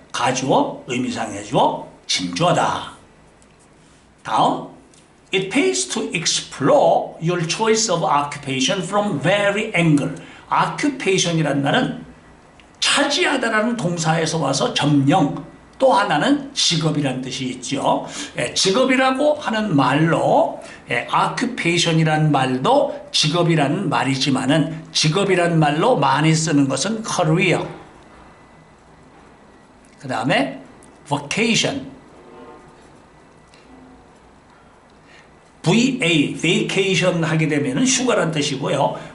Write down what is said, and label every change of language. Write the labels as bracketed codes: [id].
[ko] 가주어, 의미상의 주어, 진주어다. 다음, [en] it pays to explore your choice of occupation from every angle. [ko] occupation이란 말은 차지하다라는 동사에서 와서 점령, 또 하나는 직업이라는 뜻이 있죠. 직업이라고 하는 말로 occupation이라는 말도 직업이라는 말이지만은 직업이라는 말로 많이 쓰는 것은 career, 그 다음에 vocation, vacation 하게 되면은 휴가란 뜻이고요.